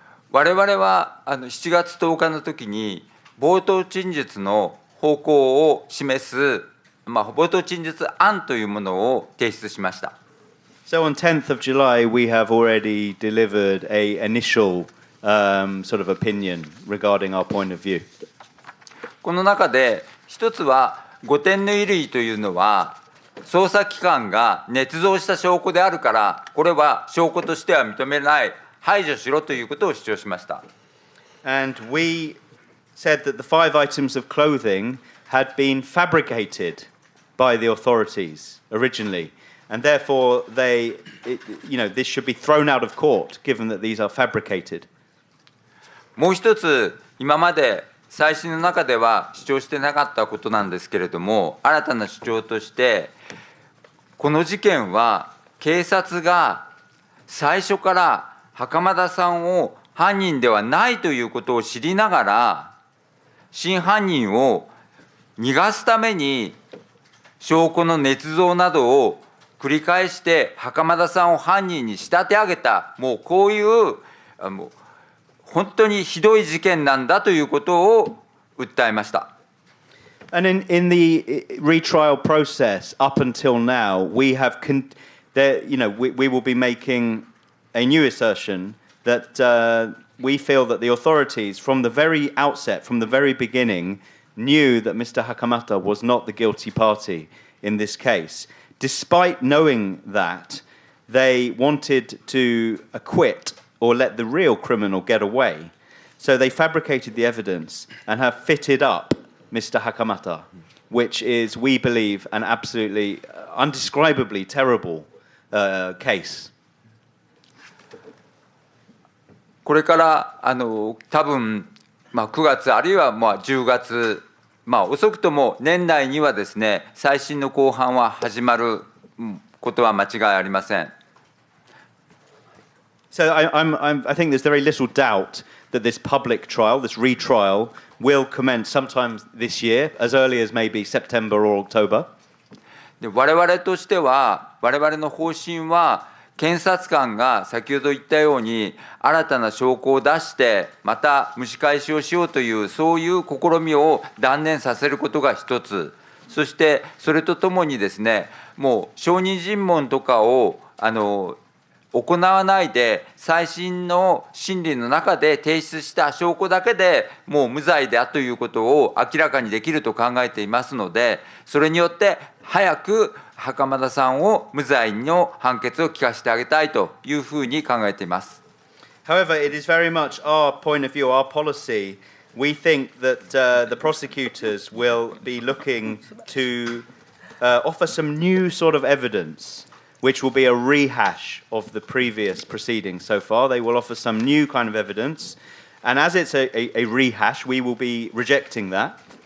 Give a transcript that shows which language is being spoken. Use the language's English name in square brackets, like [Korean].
[Japanese] 我々は7月10日の時に冒頭陳述の方向を示す、冒頭陳述案というものを提出しました。 [English] So on 10th of July, we have already delivered an initial sort of opinion regarding our point of view. [Japanese] この中で一つは5点の異類というのは捜査機関が捏造した証拠であるから、これは証拠としては認めない、排除しろということを主張しました。 [English] And we said that the 5 items of clothing had been fabricated by the authorities originally. And therefore, this should be thrown out of court, given that these are fabricated. [Japanese] もう一つ、今まで再審の中では主張してなかったことなんですけれども、新たな主張として、この事件は警察が最初から袴田さんを犯人ではないということを知りながら、真犯人を逃がすために証拠の捏造などを繰り返して袴田さんを犯人に仕立て上げた、もうこういう本当にひどい事件なんだということを訴えました。 [English] And in the retrial process up until now, we will be making a new assertion that we feel that the authorities from the very outset, from the very beginning, knew that Mr. Hakamata was not the guilty party in this case. Despite knowing that, they wanted to acquit or let the real criminal get away. So they fabricated the evidence and have fitted up Mr. Hakamata, which is, we believe, an absolutely, undescribably terrible case. [Japanese] これから多分、9月あるいは10月遅くとも年内にはですね、再審の公判は始まることは間違いありません。 [English] So I think there's very little doubt that this public trial, this retrial, will commence sometime this year, as early as maybe September or October. [Japanese] で我々としては、我々の方針は、検察官が先ほど言ったように、新たな証拠を出して、また蒸し返しをしようという、そういう試みを断念させることが一つ、そしてそれとともにですね、もう証人尋問とかを行わないで、再審の審理の中で提出した証拠だけでもう無罪であるということを明らかにできると考えていますので、それによって早く袴田さんを無罪の判決を聞かせてあげたいというふうに考えています。 [English] However, it is very much our point of view, our policy. We think that the prosecutors will be looking to offer some new sort of evidence, which will be a rehash of the previous proceedings so far. They will offer some new kind of evidence. And as it's a rehash, we will be rejecting that.